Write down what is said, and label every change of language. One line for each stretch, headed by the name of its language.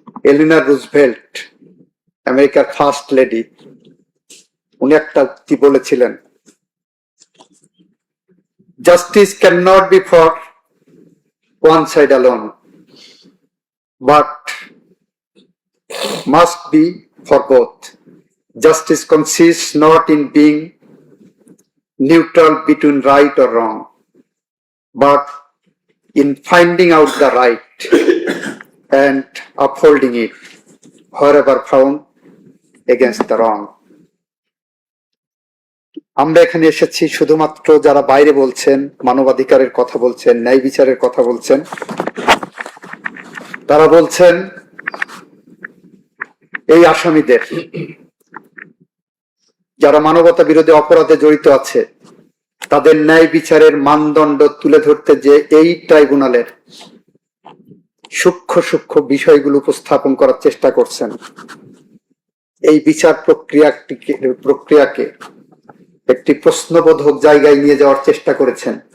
Bangla: এলিনা Roosevelt, আমেরিকার first lady, উনি একটা উক্তি বলেছিলেন,
English: Justice can not be for one side alone but must be for both. Justice consists not in being neutral between right or wrong, but in finding out the right and upholding it wherever found against the wrong.
Bangla: আমরা এখানে এসেছি শুধুমাত্র যারা বাইরে বলছেন, মানবাধিকারের কথা বলছেন, ন্যায় বিচারের কথা বলছেন, তারা বলছেন এই আসামিদের, যারা মানবতা বিরোধী অপরাধে জড়িত আছে, তাদের ন্যায় বিচারের মানদণ্ড তুলে ধরতে যে এই ট্রাইব্যুনালের সূক্ষ্ম সূক্ষ্ম বিষয়গুলো উপস্থাপন করার চেষ্টা করছেন, এই বিচার প্রক্রিয়াকে একটি প্রশ্নবোধক জায়গায় নিয়ে যাওয়ার চেষ্টা করেছেন।